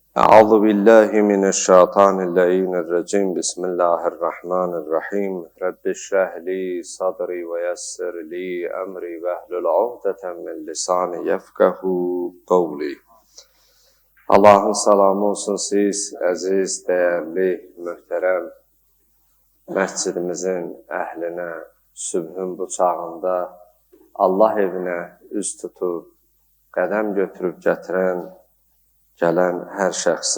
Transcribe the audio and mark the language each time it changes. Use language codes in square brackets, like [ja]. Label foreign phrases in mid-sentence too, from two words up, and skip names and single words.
[ar] أعوذ بالله من الشيطان اللعين الرجيم بسم الله الرحمن الرحيم رب اشرح لي صدري ويسر لي أمري واحلل عقدة من لساني يفقهوا قولي. [az] Allahın salamı olsun siz, əziz, dəyərli, möhtərəm məscidimizin əhlinə, sübhün bu çağında Allah evinə üz tutub, qədəm götürüb gətirən, gələn hər şəxsə.